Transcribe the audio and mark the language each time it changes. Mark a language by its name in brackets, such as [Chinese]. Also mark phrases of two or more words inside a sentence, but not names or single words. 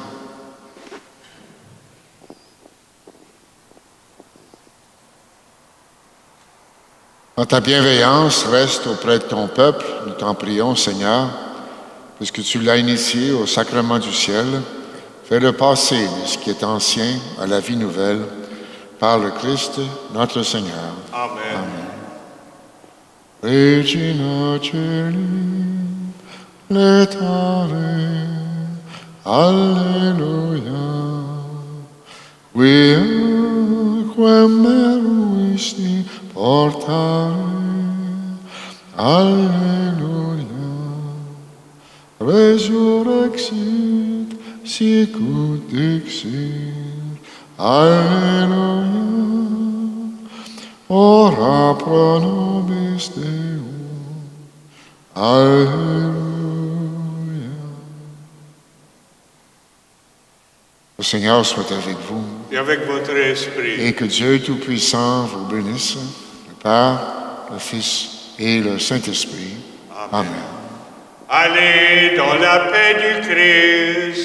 [French] Dans ta bienveillance, reste auprès de ton peuple. Nous t'en prions, Seigneur, puisque tu l'as initié au sacrement du ciel. Fais-le passer de ce qui est ancien à la vie nouvelle par le Christ, notre Seigneur. Amen. [Latin] Regina Celi, letare, alleluia. Quem meruisti portare, alleluia. Resurrexit, sicut dixit, alleluia. Ora pro nobis Deum, alleluia. [French] Le Seigneur soit avec vous Et avec votre esprit. et que Dieu Tout-Puissant vous bénisse, le Père, le Fils et le Saint-Esprit. Amen. Allez dans la paix du Christ.